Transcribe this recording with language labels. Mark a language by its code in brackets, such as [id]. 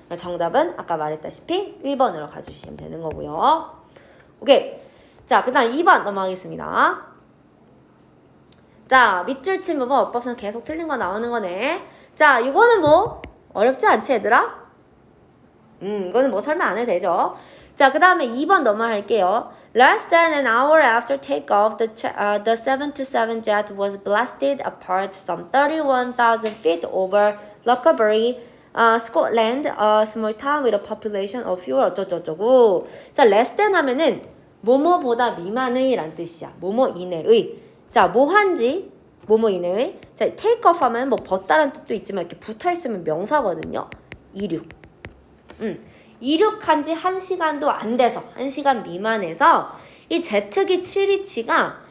[ko] 정답은 아까 말했다시피 1번으로 가주시면 되는 거고요. 오케이. 자, 그 다음 2번 넘어가겠습니다. 자, 밑줄 친 부분 어법상 계속 틀린 거 나오는 거네. 자, 이거는 뭐 어렵지 않지 얘들아? 이거는 뭐 설명 안 해도 되죠. 자, 그 다음에 2번 넘어갈게요. [en] Less than an hour after takeoff, the 727 jet was blasted apart some 31,000 feet over Lochaberry, Scotland, a small town with a population of fewer [ko] 어쩌고저쩌고. 자, less than 하면은 뭐뭐보다 미만의 란 뜻이야. 뭐뭐 이내의. 자, 뭐한지 뭐뭐 이내의. 자, take off 하면 뭐 벗다라는 뜻도 있지만 이렇게 붙어있으면 명사거든요. 이륙. 이륙한 지 1시간도 안 돼서 1시간 미만에서 이 제트기 727가